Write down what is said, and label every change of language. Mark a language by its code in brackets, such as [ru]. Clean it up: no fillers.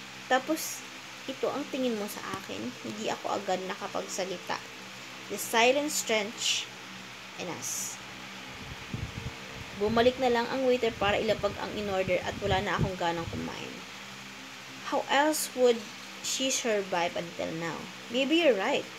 [tl] Tapos, ito ang tingin mo sa akin, hindi ako agad nakapagsalita. [en] The silence drenched in us. [tl] Bumalik na lang ang waiter para ilapag ang in-order at wala na akong ganang kumain. [en] How else would she survive until now? Maybe you're right.